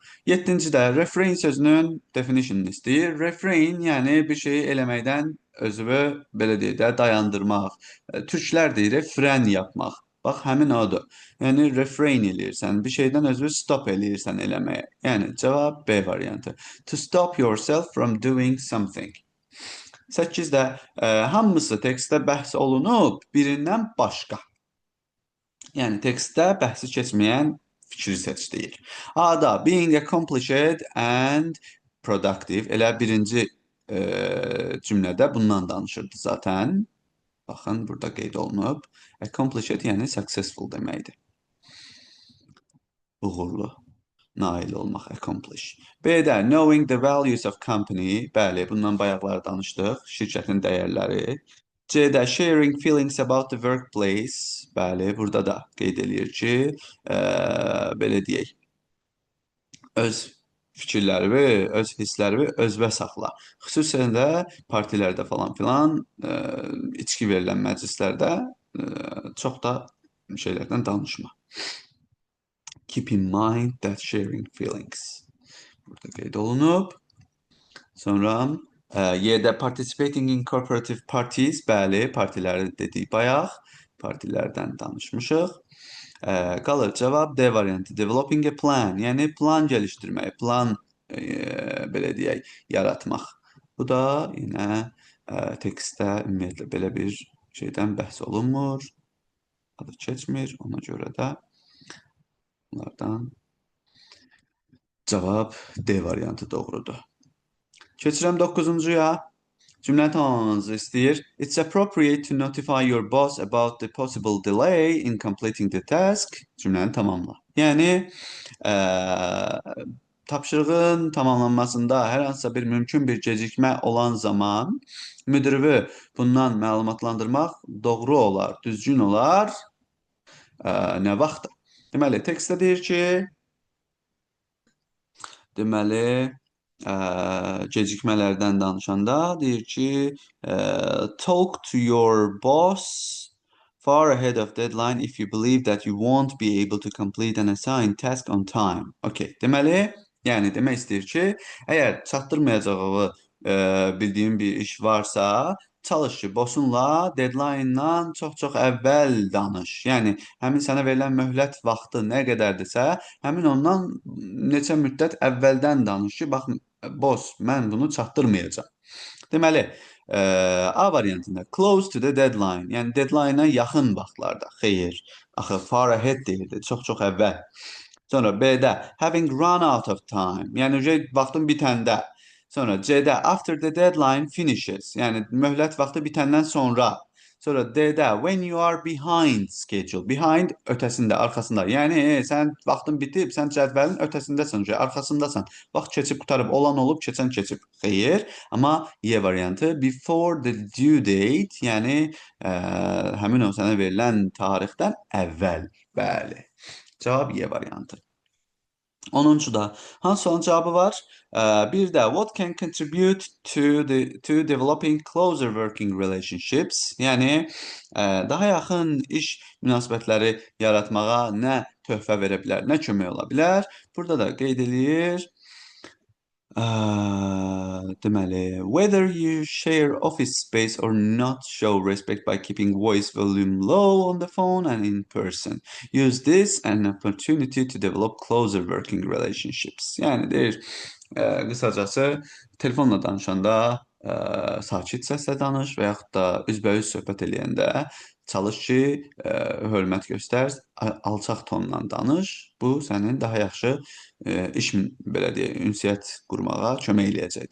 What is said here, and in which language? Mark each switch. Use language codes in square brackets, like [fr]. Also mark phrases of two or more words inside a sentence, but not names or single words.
[az] 7-ci-də refrain sözünün definitionunu istəyir. Refrain, yəni bir şeyi eləməkdən özünü belə deyək də dayandırmaq. Türklər deyir, [tr] fren yapmaq. [az] Bax, həmin odur. Yəni refrain eləyirsən, bir şeydən özünü stop eləyirsən eləməyə. Yəni cavab B variantı. [en] To stop yourself from doing something. [az] 8-də hamısı tekstdə bəhs olunub, birindən başqa. Yəni tekstdə bəhsi keçməyən fikri seç deyir. [en] A-da being accomplished and productive. [az] Elə birinci cümlədə bundan danışırdı zaten. Baxın, burada qeyd olunub. Accomplished, yəni successful deməkdir. Uğurlu, nail olmaq, accomplish. [en] B-də knowing the values of company. [az] Bəli, bundan bayaqlar danışdıq. Şirkətin dəyərləri. C-də [en] sharing feelings about the workplace. [az] Bəli, burada da qeyd eləyir ki, belə deyək, öz fikirləri, öz hissləri özbə saxla. Xüsusən də partilərdə falan filan, içki verilən məclislərdə çox da şeylərdən danışma. [en] Keep in mind that sharing feelings. [az] Burada qeyd olunub. Sonra Y-də [en] participating in cooperative parties. [az] Bəli, partiləri dedik bayaq. Partilərdən danışmışıq. Qalır cavab D variantı. [en] Developing a plan, [az] yəni plan gəlişdirmək, plan belə deyək, yaratmaq. Bu da yenə tekstdə ümumiyyətlə belə bir şeydən bəhs olunmur. Adı keçmir, ona görə də bunlardan cavab D variantı doğrudur. Keçirəm 9-cuya. Cümləni tamamlamanızı istəyir. [en] It's appropriate to notify your boss about the possible delay in completing the task. [az] Cümləni tamamla. Yəni, tapşırığın tamamlanmasında hər hansısa bir mümkün bir gecikmə olan zaman müdirivi bundan məlumatlandırmaq doğru olar, düzgün olar. Nə vaxtda? Deməli, tekstdə deyir ki, gecikmələrdən danışanda deyir ki, [en] talk to your boss far ahead of deadline if you believe that you won't be able to complete an assigned task on time. [az] Okay. Deməli, yəni demək istəyir ki, əgər çatdırmayacağı bildiyin bir iş varsa, çalış ki, bossunla deadline-dan çox-çox əvvəl danış. Yəni, həmin sənə verilən möhlət vaxtı nə qədərdirsə, həmin ondan neçə müddət əvvəldən danış ki, bax, boss, mən bunu çatdırmayacağam. [en] Deməli, A variantında close to the deadline, [az] yəni deadline-a yaxın vaxtlarda. Xeyr, axı [en] far ahead [az] deyildi, çox-çox əvvəl. Sonra B-də [en] having run out of time, [az] yəni vaxtın bitəndə. [en] Sonra C-də after the deadline finishes, [az] yəni möhlət vaxtı bitəndən sonra. [en] Sonra D-də when you are behind schedule, behind [az] ötəsində, arxasında. Yəni sən vaxtın bitib, sən cədvəlin ötəsindəsən, arxasındasan. Vaxt keçib qurtarıb, olan olub, keçən keçib. Xeyr, amma Y variantı [en] before the due date, [az] yəni həmin o sənə verilən tarixdən əvvəl. Bəli. Cavab Y variantı. 10-da hansı sualın cavabı var? [en] Bir də what can contribute to developing closer working relationships? [az] Yəni daha yaxın iş münasibətləri yaratmağa nə töhfə verə bilər, nə kömək ola bilər? Burada da qeyd eləyir. Deməli, [en] whether you share office space or not, show respect by keeping voice volume low on the phone and in person. Use this an opportunity to develop closer working relationships. [az] Yəni deyir, qısacası telefonla danışanda sakit səslə danış və yaxud da üzbəüz söhbət eləyəndə çalış ki, hörmət göstər, alçaq tonla danış. Bu sənin daha yaxşı iş, belə deyək, ünsiyyət qurmağa kömək eləyəcək.